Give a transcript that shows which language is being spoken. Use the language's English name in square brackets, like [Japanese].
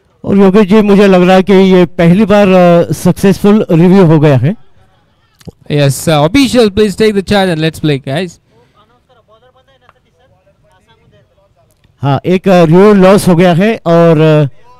[Hindi] और योगेश जी मुझे लग रहा है कि ये पहली बार सक्सेसफुल रिव्यू हो गया है. [English] Yes, official, please take the charge and let's play, guys. [Hindi] हाँ, एक रिव्यू लॉस हो गया है और